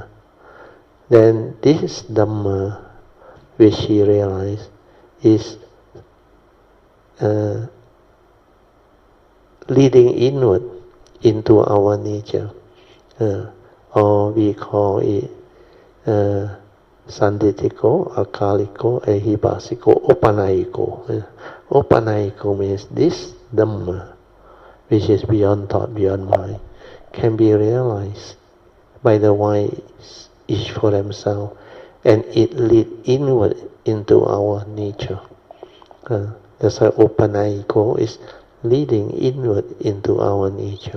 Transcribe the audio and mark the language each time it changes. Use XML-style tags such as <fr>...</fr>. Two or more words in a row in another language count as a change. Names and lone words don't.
<en>Then this Dhamma, which he realized, is leading inward into our nature, or we call it</en> <pi>sanditiko, akaliko, ehipasiko, opanayiko.</pi> <en>Opanayiko means this Dhamma, which is beyond thought, beyond mind, can be realized by the wise, each for themselves, and it leads inward into our nature. That's why opanayiko is leading inward into our nature.</en>